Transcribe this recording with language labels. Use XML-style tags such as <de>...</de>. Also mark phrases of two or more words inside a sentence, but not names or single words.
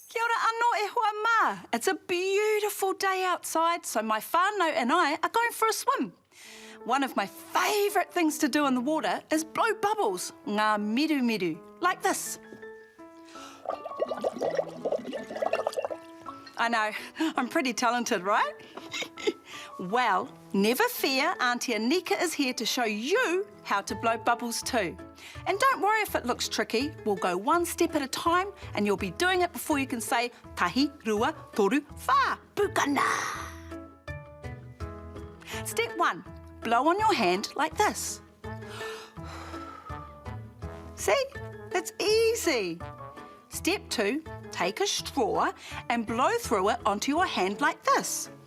<mi>Kia ora anō e hoa mā.</mi> <en>It's a beautiful day outside, so my whānau and I are going for a swim. One of my favourite things to do in the water is blow bubbles,</en> <mi>ngā miru miru,</mi> <en>like this. I know, I'm pretty talented, right? Well, never fear, Auntie Anika is here to show you how to blow bubbles too. And don't worry if it looks tricky, we'll go one step at a time and you'll be doing it before you can say</en> <mi>tahi, rua, toru, whā, pukana.</mi> <en>Step 1, blow on your hand like this. See, it's easy. Step 2, take a straw and blow through it onto your hand like this.</en>